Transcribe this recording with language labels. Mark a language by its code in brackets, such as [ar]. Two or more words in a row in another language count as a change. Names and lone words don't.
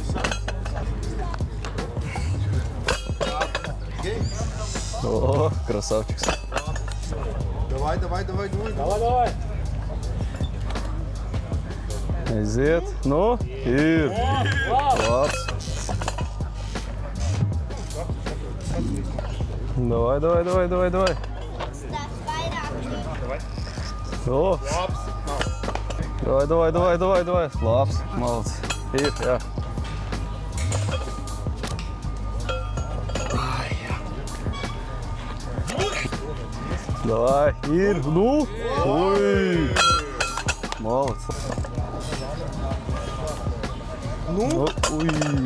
[lv] O, krasavčiks. [ru] Давай. [lv] Aiziet. Nu, ir. Labs. [ru] Давай. O. Давай. [lv] Labs. Malc. Ir, jā. Давай, ir, nu. Ui. Malc. Nu, ui.